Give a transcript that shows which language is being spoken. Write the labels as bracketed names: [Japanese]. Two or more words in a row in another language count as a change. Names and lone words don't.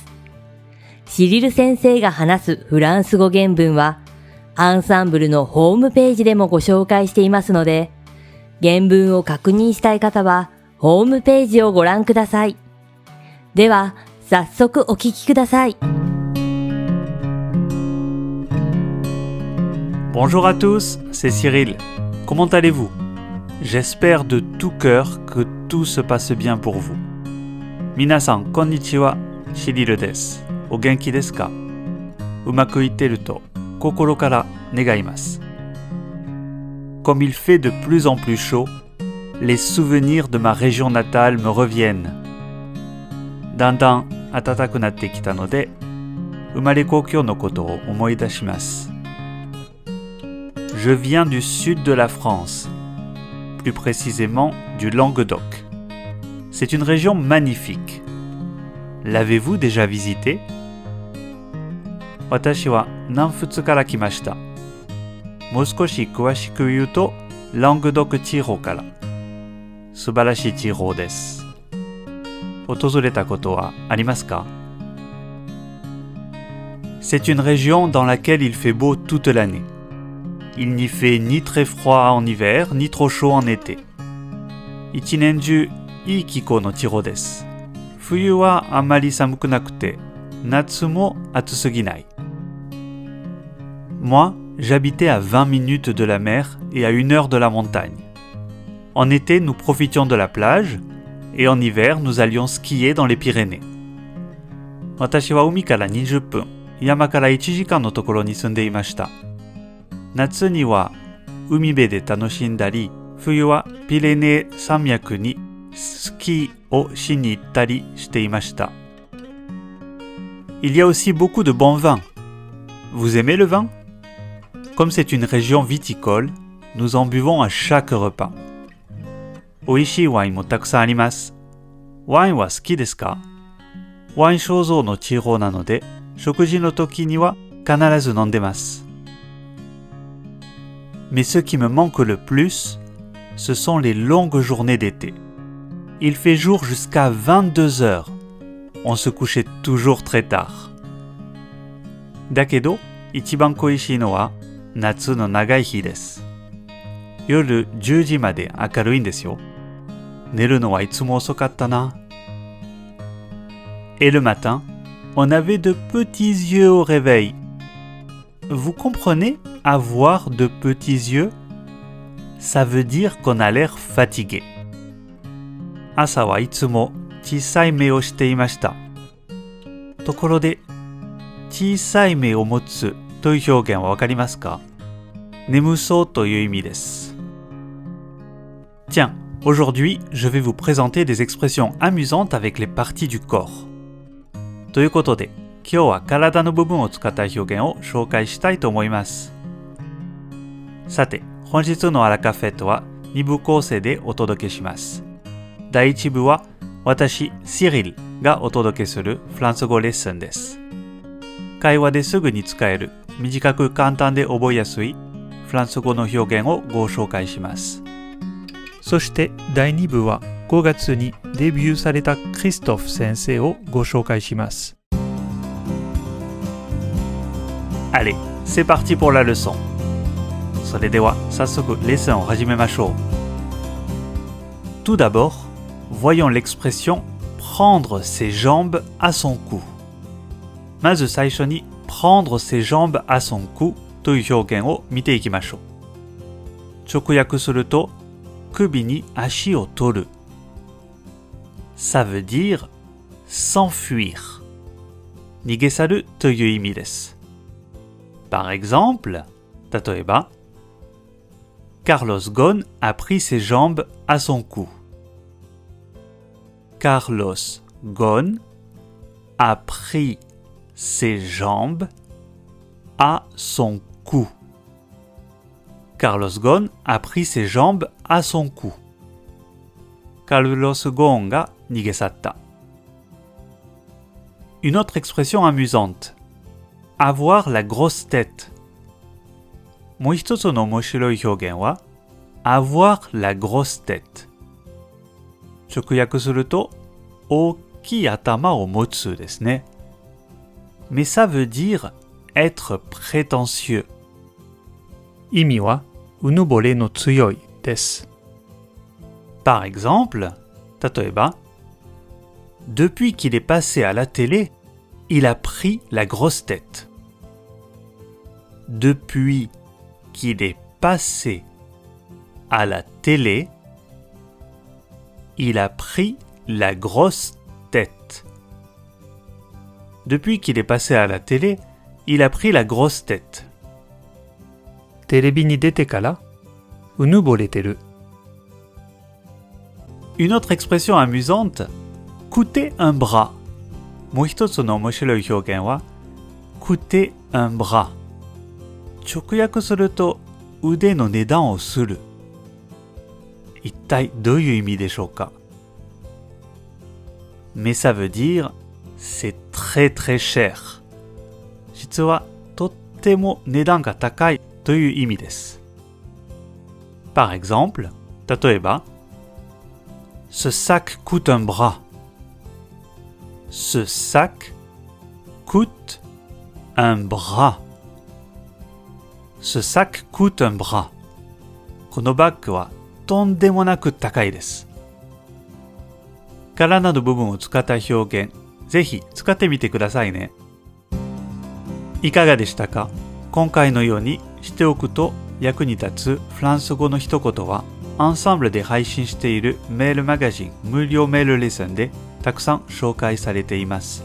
[Japanese] シリル先生が話すフランス語原文はアンサンブルのホームページでもご紹介していますので、原文を確認したい方はホームページをご覧ください。では、早速お聞きください。 [French] Bonjour à tous, c'est Cyril. Comment allez-vous? J'espère de tout cœur que tout se passe bien pour vous. [Japanese] みなさん、こんにちは、シリルです. お元気ですか？うまくいってると、心から願います. [French] Comme il fait de plus en plus chaud, les souvenirs de ma région natale me reviennent. [Japanese] だんだん暖かくなってきたので、生まれ故郷のことを思い出します。 [French] Je viens du sud de la France, plus précisément du Languedoc. C'est une région magnifique. L'avez-vous déjà visitée? [Japanese] 私は南仏から来ました。もう少し詳しく言うと、ラングドク地方から。素晴らしい地方です。訪れたことはありますか？ [French] C'est une région dans laquelle il fait beau toute l'année. Il n'y fait ni très froid en hiver, ni trop chaud en été. [Japanese] 一年中、いい気候の地方です。冬はあまり寒くなくて、夏も暑すぎない。 [French] Moi, j'habitais à 20 minutes de la mer et à 1 heure de la montagne. En été, nous profitions de la plage, et en hiver, nous allions skier dans les Pyrénées. [Japanese] 私は海から20分、山から1時間のところに住んでいました。夏には海辺で楽しんだり、冬はピレネー山脈にスキーをしに行ったりしていました。 [French] Il y a aussi beaucoup de bons vins. Vous aimez le vin? Comme c'est une région viticole, nous en buvons à chaque repas. [Japanese] 美味しいワインもたくさんあります。ワインは好きですか？ワイン醸造の地方なので、食事の時には必ず飲んでます。 [French] Mais ce qui me manque le plus, ce sont les longues journées d'été. Il fait jour jusqu'à 22 heures. On se couchait toujours très tard. [Japanese] だけど、一番恋しいのは夏の長い日です。夜10時まで明るいんですよ。寝るのはいつも遅かったな。 [French] Et le matin, on avait de petits yeux au réveil. Vous comprenez, avoir de petits yeux? Ça veut dire qu'on a l'air fatigué. [Japanese] 朝はいつも小さい目をしていました。ところで、小さい目を持つという表現はわかりますか？眠そうという意味です。 [French] Tiens, aujourd'hui, je vais vous présenter des expressions amusantes avec les parties du corps. [Japanese] ということで、今日は体の部分を使った表現を紹介したいと思います。さて、本日のアラカフェットは2部構成でお届けします。第1部は、私、シリルがお届けするフランス語レッスンです。会話ですぐに使える、短く簡単で覚えやすいフランス語の表現をご紹介します。そして第2部は5月にデビューされたクリストフ先生をご紹介します。 [French] Allez, c'est parti pour la leçon. [Japanese] それでは早速レッスンを始めましょう。 [French] Tout d'abord, voyons l'expression prendre ses jambes à son cou. [Japanese] まず最初に [French] prendre ses jambes à son cou [Japanese] という表現を見ていきましょう。直訳すると首に足を取る。 [French] Ça veut dire s'enfuir. [Japanese] 逃げ去るという意味です。 [French] Par exemple, 例えば、Carlos Ghosn a pris ses jambes à son cou. Carlos Ghosn a pris ses jambes à son cou. Carlos Ghosn a pris ses jambes à son cou. Carlos Ghosn [Japanese] が逃げ去った。 [French] Une autre expression amusante. Avoir la grosse tête. [Japanese] もう一つの面白い表現は [French] avoir la grosse tête。 [Japanese] 直訳すると大きい頭を持つですね。 [French] Mais ça veut dire être prétentieux。 [Japanese] 意味はうぬぼれの強いです。 [French] Par exemple、例えば、Depuis qu'il est passé à la télé, il a pris la grosse tête. Depuis qu'il est passé à la télé, il a pris la grosse tête. Depuis qu'il est passé à la télé, il a pris la grosse tête. [Japanese] テレビに出てからうぬぼれてる。 [French] Une autre expression amusante, coûter un bras. [Japanese] もう一つの面白い表現は [French] coûter un bras。 [Japanese] 直訳すると腕の値段をする。一体どういう意味でしょうか？ [French] Mais ça veut dire c'est très très cher。 [Japanese] 実はとっても値段が高いという意味です。 [French] Par exemple、例えば、Ce sac coûte un bras. Ce sac coûte un bras. Ce sac coûte un bras. [Japanese] このバッグはとんでもなく高いです。体の部分を使った表現、ぜひ使ってみてくださいね。いかがでしたか？今回のようにしておくと役に立つフランス語の一言は、アンサンブルで配信しているメールマガジン無料メールレッスンでたくさん紹介されています。